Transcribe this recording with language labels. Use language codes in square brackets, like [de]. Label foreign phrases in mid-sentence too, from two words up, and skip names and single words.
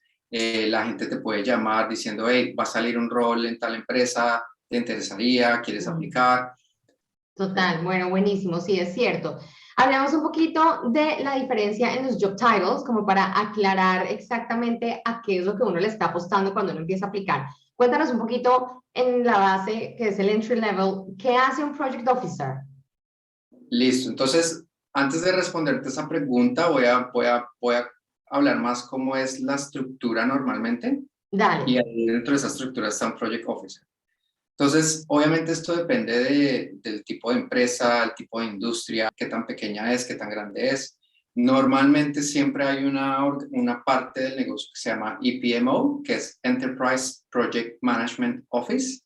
[es] La gente te puede llamar diciendo, hey, va a salir un rol en tal empresa, ¿te interesaría? ¿Quieres aplicar? Total, bueno, buenísimo, sí, es cierto. Hablamos un poquito de la diferencia en los [en] job titles, [es] como para aclarar exactamente a qué es lo que uno le está apostando cuando uno empieza a aplicar. Cuéntanos un poquito en la base, que es el [en] entry level, [es] ¿qué hace un [en] project officer? [es] Listo, entonces, antes de responderte esa pregunta, voy a hablar más cómo es la estructura normalmente. Dale. Y ahí dentro de esa estructura está un [en] project officer. [es] Entonces, obviamente esto depende del tipo de empresa, el tipo de industria, qué tan pequeña es, qué tan grande es. Normalmente siempre hay una parte del negocio que se llama EPMO, que es [en] Enterprise Project Management Office.